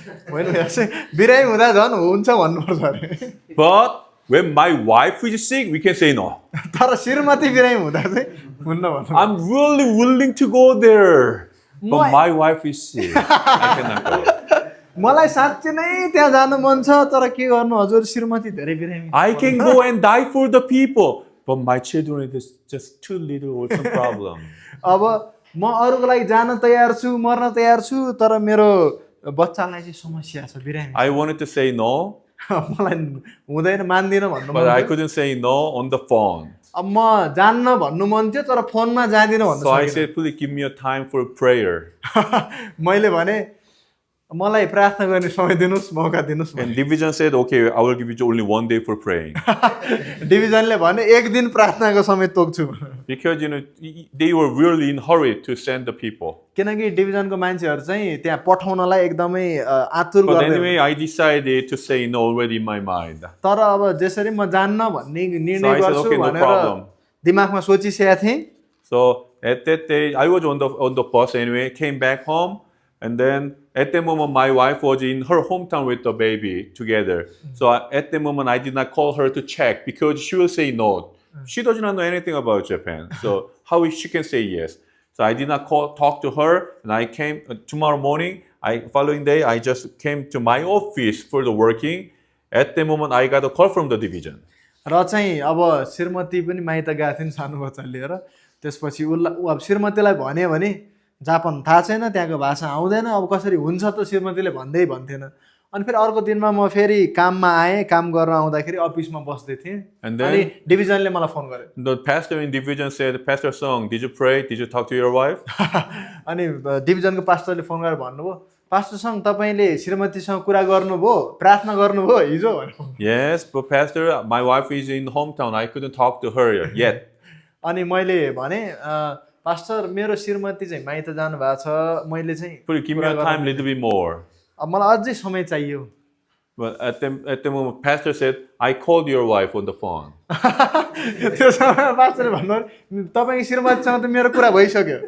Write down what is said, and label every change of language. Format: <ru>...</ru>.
<en>When we are sick,</en> <ne>बिरामी हुँदा झन् हुन्छ भन्नुपर्छ अरे।</ne> <en>But when my wife is sick, we can say no.</en> <ne>तर श्रीमती बिरामी हुँदा चाहिँ हुन्न भन्नु</ne> <en>I'm really willing to go there, but My- my wife is sick. I cannot go.</en> <ne>मलाई साँच्चै नै त्यहाँ जानु मन छ तर के गर्नु हजुर श्रीमती धेरै बिरामी छ।</ne> <en>I can go and die for the people, but my children is just too little or some problem.</en> <ne>अब म अरूको लागि जान तयार छु मर्न तयार छु तर मेरो बच्चालाई चाहिँ समस्या छ बिरामी</ne> <en>I wanted to say no,</en> <ne>मलाई हुँदैन मान्दिनँ भन्नु</ne> <en>but</en> <ne>मन</ne> <en>I</en> <ne>थियो।</ne> <en>couldn't say no on the phone.</en> <ne>अब म जान्न भन्नु मन थियो तर फोनमा जाँदिनँ भन्नु</ne> <en>So I</en> <ne>सकिनँ।</ne> <en>said, please give me a time for prayer.</en> <ne>मैले भने मलाई प्रार्थना गर्ने समय दिनुहोस् मौका दिनुहोस्</ne> <en>And division said, okay, I will give you only one day for praying.</en> <ne>डिभिजनले भने एक दिन प्रार्थनाको समय तोक्छु</ne> <en>Because, they were really in hurry to send the people.</en> <ne>किनकि डिभिजनको मान्छेहरू चाहिँ त्यहाँ पठाउनलाई एकदमै आतुर</ne> <en>But</en> <ne>गर्दै</ne> <en>anyway, I decided to say no already in my mind.</en> <ne>तर अब जसरी म जान्न भन्ने</ne> <en>So</en> <ne>निर्णय</ne> <en>I said,</en> <ne>गर्छु</ne> <en>okay, no</en> <ne>भनेर</ne> <en>problem.</en> <ne>दिमागमा सोचिसकेको थिएँ।</ne> <en>So at that day, I was on the bus anyway, came back home, and then at the moment, my wife was in her hometown with the baby together. So at the moment, I did not call her to check because she will say no. She does not know anything about Japan. So how she can say yes? So I did not talk to her, and I came tomorrow morning. Following day, I just came to my office for the working. At the moment, I got a call from the division.</en> <ne>र चाहिँ अब श्रीमती पनि माइत गएको थिइन् सानो बच्चा लिएर त्यसपछि अब श्रीमतीलाई भन्यो भने जापान थाहा छैन त्यहाँको भाषा आउँदैन अब कसरी हुन्छ त श्रीमतीले भन्थेन अनि फेरि अर्को दिनमा म फेरि काममा आएँ काम गर्न आउँदाखेरि अफिसमा बस्दै थिएँ</ne> <en>And then-</en> <ne>अनि डिभिजनले मलाई फोन गर्यो</ne> <en>The pastor in division said, Pastor Song, did you pray? Did you talk to your wife?</en> <ne>अनि डिभिजनको पास्टरले फोन गरेर भन्नुभयो पास्टरसँग तपाईँले श्रीमतीसँग कुरा गर्नुभयो प्रार्थना गर्नुभयो हिजो भन्नुभयो</ne> <en>Yes, but Pastor, my wife is in hometown. I couldn't talk to her yet.</en> <ne>अनि मैले भने पास्टर मेरो श्रीमती चाहिँ माइत जानु भएको छ मैले चाहिँ</ne> <en>Please give me a time, little bit more.</en> <ne>अब मलाई अझै समय चाहियो</ne> <en>But at the moment, Pastor said, I called your wife on the phone.</en> <ne>त्यो समयमा पास्टरले भन्नुभयो तपाईँको श्रीमतीसँग त मेरो कुरा भइसक्यो</ne>